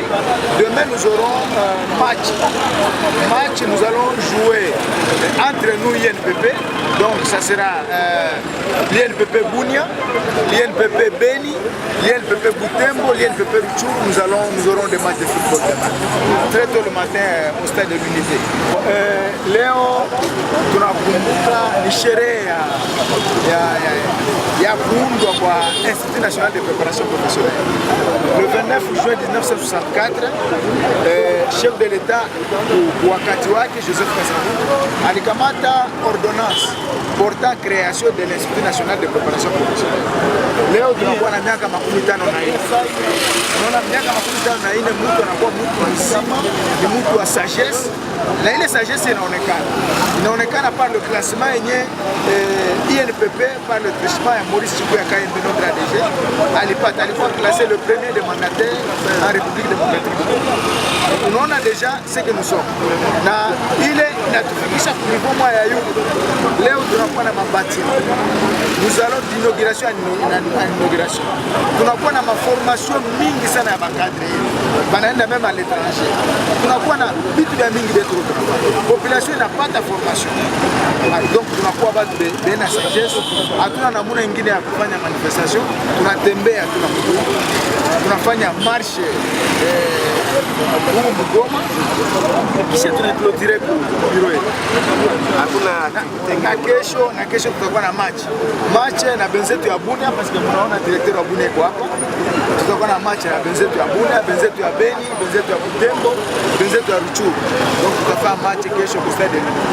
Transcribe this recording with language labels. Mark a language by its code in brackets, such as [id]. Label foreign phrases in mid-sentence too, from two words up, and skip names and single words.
[fr] Demain, nous aurons un match. Nous allons jouer entre nous INPP. Donc, ça sera l'INPP Bunia, l'INPP Beni, l'INPP Butembo, l'INPP Ruchuru. Nous aurons des matchs de football demain. Très tôt le matin au stade de l'Unité. [sw] Leo, tunakumbuka ni sherehe ya kuundwa kwa Institut National de Préparation Professionnelle. [fr] Le 29 juin 1964, chef de l'État [sw] wakati wake Joseph Kasavubu alikamata [fr] ordonnance portant création [sw] de l'Institut National de Préparation Professionnelle. Leo tunakuwa na miaka 54. Unaona miaka 54 mtu anakuwa mtu mzima, ni mtu wa sagesse. Na ile sagesse inaonekana [fr] par le classement [sw] yenye INPP [fr] par le truchement [sw] ya Maurice Chikuya Kayembe [fr] notre ADG [sw] alikuwa [fr] classé le premier des mandataires en République démocratique. Unaona déjà ce que nous sommes. [sw] Na ile inatufikisha kwa niveau moja ya yule. Leo tunakuwa na mabati. [fr] Nous allons d'inauguration à inauguration. [sw] Tunakuwa na formation mingi sana ya bakadre. [fr] Banaenda même à l'étranger. [sw] Tunakuwa na vitu vya mingi vyetu. Population inapata formation. Donc tunakuwa watu bena sagesse. Hatuna namna nyingine ya kufanya manifestation. Tunatembea, tunafanya marche huko Mgoma. Kisha tunaclôturer bureau yetu. Hakuna na kesho tutakuwa na match na benzetu ya Bunia [fr] parce que [sw] mnaona directeur wa Bunia yuko hapa. Tutakuwa na match na benzetu ya Bunia, benzetu ya Beni, benzetu ya Butembo, benzetu ya Ruchuru. Donc tutafanya match kesho kwa stade.